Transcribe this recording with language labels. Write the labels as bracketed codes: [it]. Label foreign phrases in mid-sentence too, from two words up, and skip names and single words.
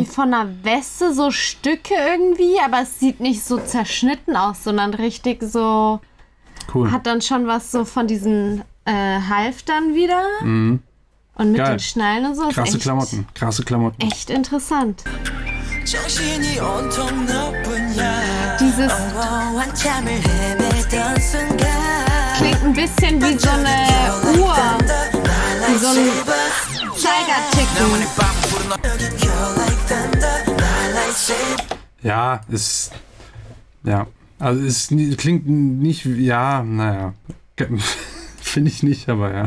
[de] Wie von einer Weste, so Stücke irgendwie, aber es sieht nicht so zerschnitten aus, sondern richtig so... Cool. Hat dann schon was so von diesen Halftern wieder. Mhm. Und mit Geil. den Schnallen und so. Krasse Klamotten. Echt interessant. [ko] 정신이 온통 너뿐이야 [de] Dieses [ko] 한참을 헤매던 순간 [de] klingt ein bisschen wie so eine Uhr. Wie so ein Zeigerticken. Ja, also es klingt nicht, ja, naja, finde ich nicht, aber ja.